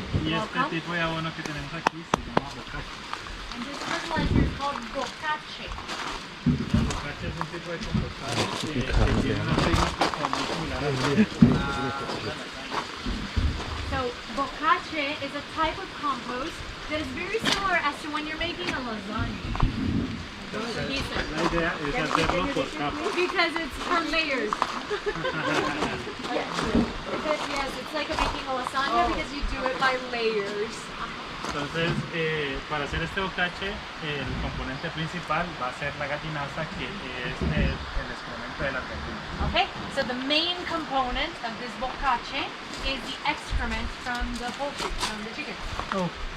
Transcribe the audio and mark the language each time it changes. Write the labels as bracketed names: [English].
[Spanish] Y este tipo de abono que tenemos aquí se llama bocache. [English] And this fertilizer is called bocache. [Spanish] El bocache es un tipo de compostado que tiene una técnica como muy similar a [English] So bocache is a type of compost that is very similar as to when you're making a lasagna. [Spanish] La idea es hacerlo por capas. [English] Because it's for layers. Yes, it's like making a lasagna because you do it by layers. [Spanish] Entonces, para hacer este bocache, el componente principal va a ser la gallinaza, que es el excremento de las gallinas. [English] Okay, so the main component of this bocache is the excrement from the poultry, from the chicken. Oh.